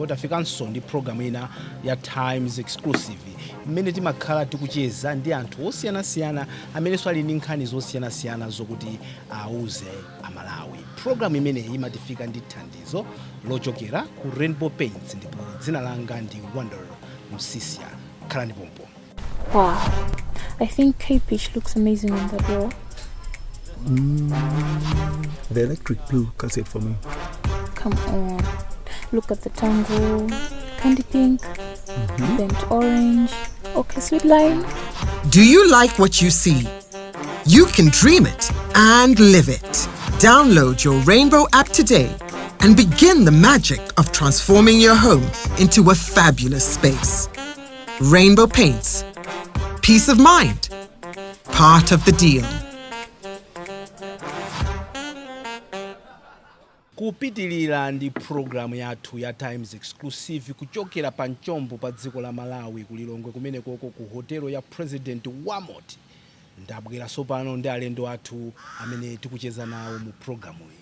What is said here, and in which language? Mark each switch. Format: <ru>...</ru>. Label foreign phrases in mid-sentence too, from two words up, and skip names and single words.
<ny>Tafikanso ndi programu ina ya Times Exclusive mmene timakhala tikucheza ndi anthu osiyanasiyana amenenso ali ndi nkhani zosiyanasiyana zokuti auze Amalawi. Programu imeneyi imatifika ndi thandizo lochokera ku Rainbow Paints ndipo dzina langa ndi Wonder Msisia. Khalani pompo.</ny> <en>Wow, I think K-Peach looks amazing on the door. The electric blue cuts it for me. Come on, look at the tango, candy pink, burnt orange, okay, sweet lime. Do you like what you see? You can dream it and live it. Download your Rainbow app today and begin the magic of transforming your home into a fabulous space. Rainbow Paints. Peace of mind. Part of the deal.</en> <ny>Kupitilira ndi programu yathu ya Times Exclusive kuchokera pa Mtambo pa dziko la Malawi kulilongwe kumene koko ku hotelo ya President Wamot. Ndabwera sopano ndi alendo athu amene tikucheza nawo mu programu iyi.</ny>